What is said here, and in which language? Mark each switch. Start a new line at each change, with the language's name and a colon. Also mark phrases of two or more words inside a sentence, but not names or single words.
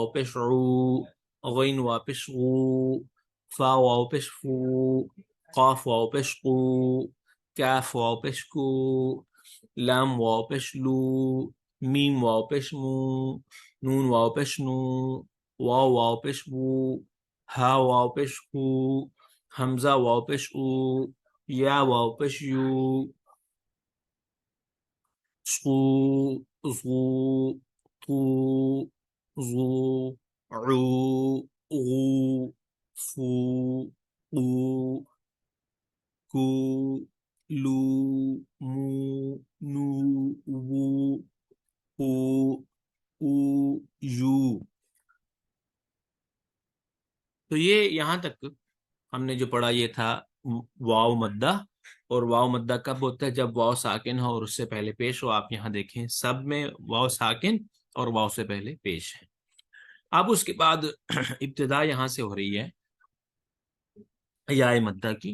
Urdu: پہ شعو، غین واو پہ شغو، فا واو پہ شفو، قاف واو پہ شقو، کاف واو پہ شکو، لام واو پہ شلو، میم واو پہ شمو، نون واو پہ شنو، واو واو پہ شبو، ہا واو پہ شکو، حمزہ واو پہ شو، یا واو پہ شیو، شو، زو، تو، زو، عو، غو، فو، قو، کو، لو، مو، نو، وو، او، او، یو. تو یہ یہاں تک ہم نے جو پڑھا یہ تھا واو مدہ. اور واو مدہ کب ہوتا ہے جب واو ساکن ہو اور اس سے پہلے پیش ہو. آپ یہاں دیکھیں سب میں واو ساکن اور واو سے پہلے پیش ہے. اب اس کے بعد ابتدا یہاں سے ہو رہی ہے یا مدہ کی.